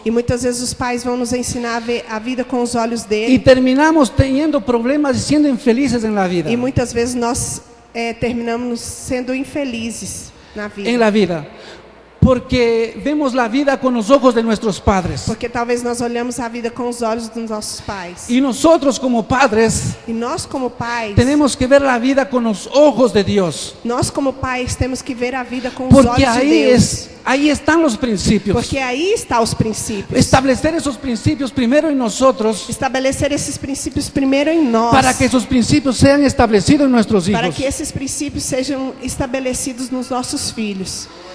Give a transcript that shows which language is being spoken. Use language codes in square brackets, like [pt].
[pt] E muitas vezes os pais vão nos ensinar a ver a vida com os olhos dele. [es] Y terminamos teniendo problemas y siendo infelices en la vida. [pt] E muitas vezes nós terminamos sendo infelizes na vida. [es] En la vida. Porque vemos la vida con los ojos de nuestros padres. [pt] Porque talvez nós olhamos a vida com os olhos dos nossos pais. [es] Y nosotros como padres [pt] E nós como pais, [es] tenemos que ver la vida con los ojos de Dios. [pt] nós como pais temos que ver a vida com os [es] Porque [pt] olhos de Deus. [es] ahí están los principios. [pt] Porque aí está os princípios. [es] Establecer esos principios primero en nosotros, [pt] Estabelecer esses princípios primeiro em nós. [es] para que esos principios sean establecidos en nuestros [pt] Para [es] hijos. [pt] que esses princípios sejam estabelecidos nos nossos filhos.